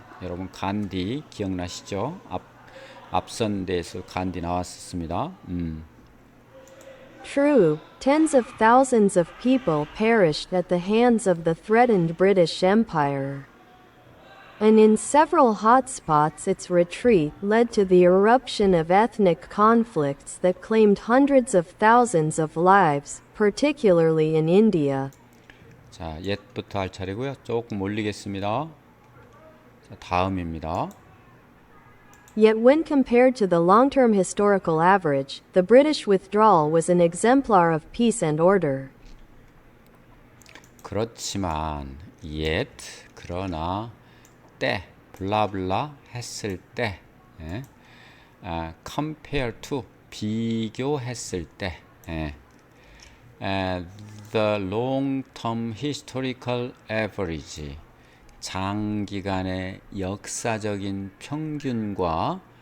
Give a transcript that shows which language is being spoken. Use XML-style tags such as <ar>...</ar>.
<ko>여러분 간디 기억나시죠? 앞선 데에서 간디 나왔었습니다.</ko> <en>True, tens of thousands of people perished at the hands of the threatened British Empire. And in several hotspots its retreat led to the eruption of ethnic conflicts that claimed hundreds of thousands of lives, particularly in India.</en> <ko>자, 옛부터 할 차례고요. 조금 올리겠습니다. 자, 다음입니다.</ko> <en>Yet when compared to the long-term historical average, the British withdrawal was an exemplar of peace and order.</en> <ko>그렇지만 그러나 때 블라블라 했을 때</ko> <en>compare to</en> <ko>비교했을 때</ko> <en>the long-term historical average</en> <ko>장기간의 역사적인 평균과</ko>